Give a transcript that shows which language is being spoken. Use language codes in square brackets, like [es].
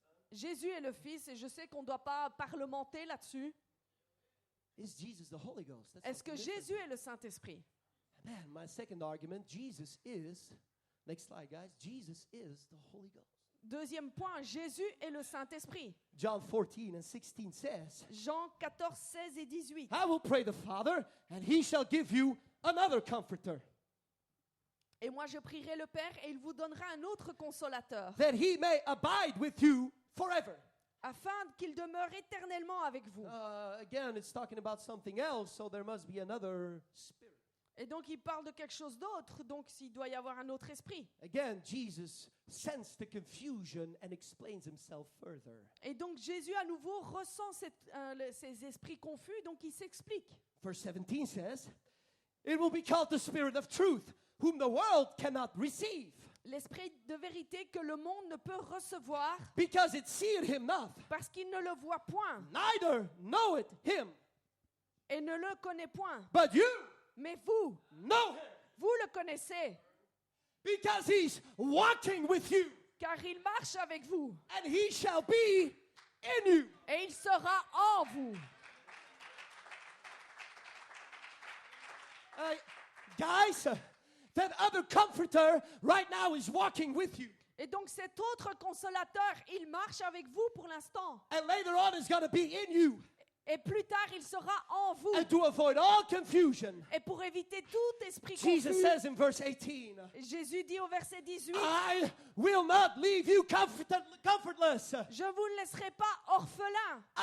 [fr] Jésus est le Fils et je sais qu'on ne doit pas parlementer là-dessus. [en] is Jesus the Holy Ghost? That's [fr] Est-ce que [en] something different. [fr] Jésus est le Saint-Esprit? [en] Man, my second argument, Jesus is, next slide guys, Jesus is the Holy Ghost. [fr] Deuxième point, Jésus est le Saint-Esprit. [en] John 14 and 16 says, [fr] Jean 14, 16 et 18. [en] I will pray the Father, and he shall give you another comforter, [fr] Et moi je prierai le Père et il vous donnera un autre consolateur, [en] that he may abide with you forever. [fr] afin qu'il demeure éternellement avec vous. [en] Again, it's talking about something else, so there must be another spirit. [fr] Et donc il parle de quelque chose d'autre, donc il doit y avoir un autre esprit. [en] Again, Jesus sensed the confusion and explains himself further. [fr] Et donc Jésus à nouveau ressent ces esprits confus, donc il s'explique. [en] Verse 17 says, it will be called the Spirit of truth, whom the world cannot receive, [fr] L'esprit de vérité que le monde ne peut recevoir [en] because it seeth him not, [fr] parce qu'il ne le voit point [en] neither knoweth him. [fr] et ne le connaît point. [en] But you [fr] Mais vous, [en] know him, [fr] vous le connaissez, [en] because he's walking with you, [fr] car il marche avec vous [en] and he shall be in you. [fr] et il sera en vous. [en] Guys, that other comforter right now is walking with you. [fr] Et donc cet autre consolateur, il marche avec vous pour l'instant. [en] And later on is going to be in you. [fr] Et plus tard, il sera en vous. [en] And to avoid all confusion, [fr] Et pour éviter tout esprit [en] Jesus [fr] confus, [en] says in verse 18, [fr] Jésus dit au verset 18, [en] I will not leave you comfortless. [fr] je vous ne laisserai pas orphelin.